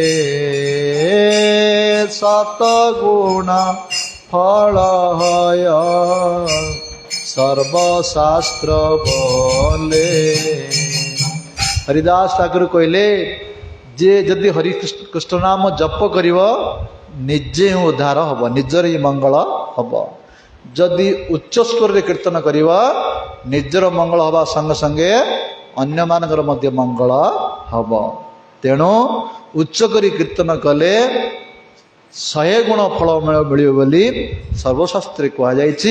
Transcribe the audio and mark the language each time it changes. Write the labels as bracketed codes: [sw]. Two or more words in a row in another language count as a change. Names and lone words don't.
[bn] সতগুণ ফল হয় সর্বশাস্ত্র বলে। [or] ହରିଦାସ ଠାକୁର କହିଲେ ଯେ ଯଦି ହରିକୃଷ୍ଣ ନାମ ଜପ କରିବ ନିଜେ ହିଁ ଉଦ୍ଧାର ହବ, ନିଜର ହିଁ ମଙ୍ଗଳ ହବ। ଯଦି ଉଚ୍ଚ ସ୍ୱରରେ କୀର୍ତ୍ତନ କରିବ ନିଜର ମଙ୍ଗଳ ହେବା ସଙ୍ଗେ ସଙ୍ଗେ ଅନ୍ୟମାନଙ୍କର ମଧ୍ୟ ମଙ୍ଗଳ ହବ। ତେଣୁ ଉଚ୍ଚ କରି କୀର୍ତ୍ତନ କଲେ 100 ଗୁଣ ଫଳ ମିଳିବ ବୋଲି ସର୍ବଶାସ୍ତ୍ରରେ କୁହାଯାଇଛି।